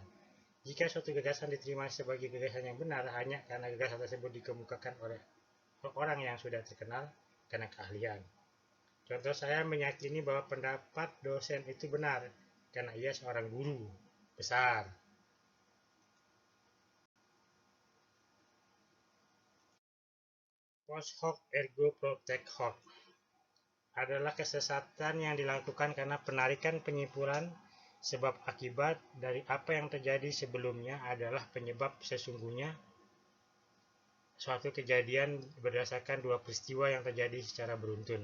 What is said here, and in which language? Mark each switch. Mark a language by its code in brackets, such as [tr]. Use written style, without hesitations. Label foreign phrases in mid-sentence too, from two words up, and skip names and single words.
[id] Jika suatu gagasan diterima sebagai gagasan yang benar hanya karena gagasan tersebut dikemukakan oleh orang yang sudah terkenal karena keahlian. Contoh, saya meyakini bahwa pendapat dosen itu benar karena ia seorang guru besar. [la] Post hoc ergo propter hoc [id] adalah kesesatan yang dilakukan karena penarikan penyimpulan sebab akibat dari apa yang terjadi sebelumnya adalah penyebab sesungguhnya suatu kejadian berdasarkan dua peristiwa yang terjadi secara beruntun.